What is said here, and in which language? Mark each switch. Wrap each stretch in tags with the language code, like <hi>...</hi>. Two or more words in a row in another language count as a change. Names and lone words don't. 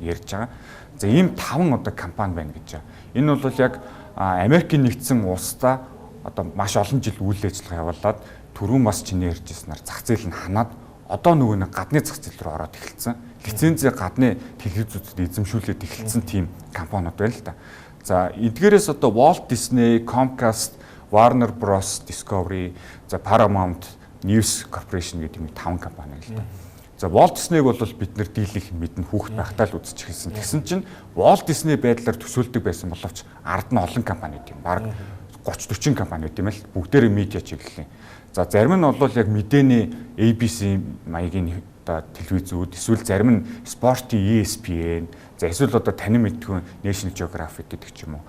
<mn>За ийм 5 одоо компани байна гэж байна. Энэ бол яг Америкийн нэгдсэн улсдаа одоо маш олон жил үйл ажиллагаа явуулаад түрүүн бас чиний ярьжсэнээр зах зээл нь ханаад одоо нөгөө нэг гадны зах зээл рүү ороод эхэлсэн. Лицензээ гадны телевизүүдэд эзэмшүүлээд эхэлсэн тийм компаниуд байна л да. За эдгээрээс одоо Walt Disney, Comcast, Warner Bros, Discovery, за Paramount, News Corporation гэдэг нэг 5 компани л да. За Walt Disney-г бол бид нэр дийлэх мэднэ хүүхэд байхдаа л үзэж эхэлсэн. Тэгсэн чинь Walt Disney байдлаар төсөөлдөг байсан боловч ард нь олон компани тийм баг 30-40 компани тийм ээ бүгдээрээ медиа чиглэлийн. За зарим нь бол яг мэдээний ABC маягийн одоо телевизүүд, эсвэл зарим нь спортын ESPN, за эсвэл одоо танин мэдгүй National Geographic гэдэг ч юм уу.</mn>